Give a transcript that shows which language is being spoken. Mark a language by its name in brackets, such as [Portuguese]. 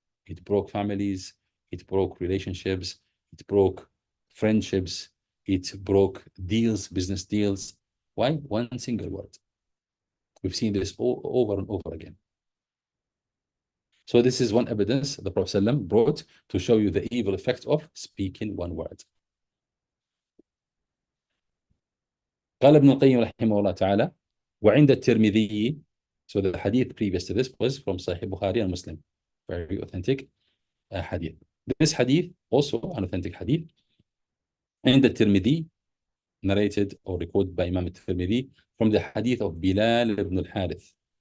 [English] It broke families, it broke relationships, it broke friendships, it broke deals, business deals. Why? One single word. We've seen this over and over again. So this is one evidence the Prophet ﷺ brought to show you the evil effect of speaking one word. [Arabic] قال ابن القيم رحمه الله تعالى وعند الترمذي. [English] So the hadith previous to this was from Sahih Bukhari and Muslim. Very authentic hadith. This hadith, also an authentic hadith, [Arabic] عند الترمذي, [English] narrated or recorded by Imam al-Tirmidhi from the hadith of Bilal ibn al-Harith.